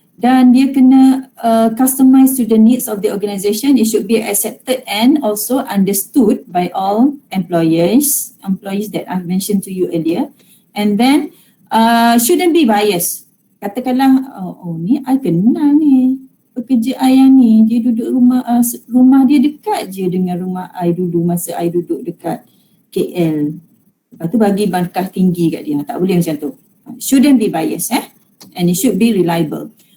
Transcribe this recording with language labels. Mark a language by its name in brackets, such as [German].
[Malay] Dan dia kena [English] customize to the needs of the organisation. It should be accepted and also understood by all employees that I've mentioned to you earlier. And then shouldn't be biased. [Malay] Katakanlah, ni I kenal ni pekerja I yang ni, dia duduk rumah dia dekat je dengan rumah I dulu masa I duduk dekat KL. Lepas tu bagi markah tinggi kat dia. Tak boleh macam tu. [English] Shouldn't be biased and it should be reliable.